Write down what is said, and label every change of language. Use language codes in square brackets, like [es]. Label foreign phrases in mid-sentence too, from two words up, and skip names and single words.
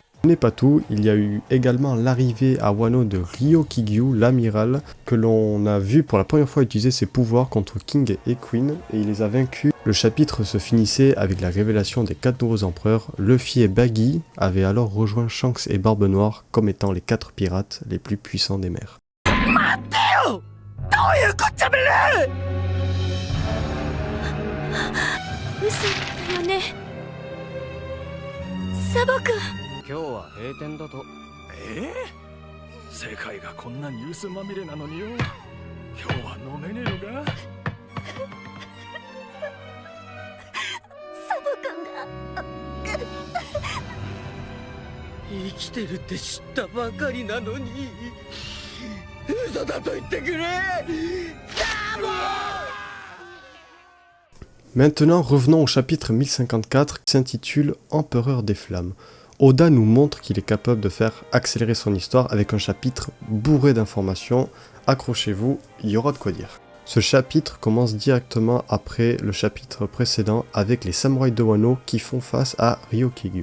[fr] Ce n'est pas tout, il y a eu également l'arrivée à Wano de Ryokigyu, l'amiral, que l'on a vu pour la première fois utiliser ses pouvoirs contre King et Queen, et il les a vaincus. Le chapitre se finissait avec la révélation des 4 nouveaux empereurs. Luffy et Baggy avaient alors rejoint Shanks et Barbe Noire comme étant les 4 pirates les plus puissants des mers. [ja] Matteo! Sabo-kun! 今日は閉店だと。世界がこんなニュースまみれなのによ。今日は飲めねえのか。サボ君が生きてるって知ったばかりなのに嘘だと言ってくれ。サボ！ [fr] Maintenant, revenons au chapitre 1054 qui s'intitule Empereur des Flammes. Oda nous montre qu'il est capable de faire accélérer son histoire avec un chapitre bourré d'informations. Accrochez-vous, il y aura de quoi dire. Ce chapitre commence directement après le chapitre précédent avec les samouraïs de Wano qui font face à Ryokigyu.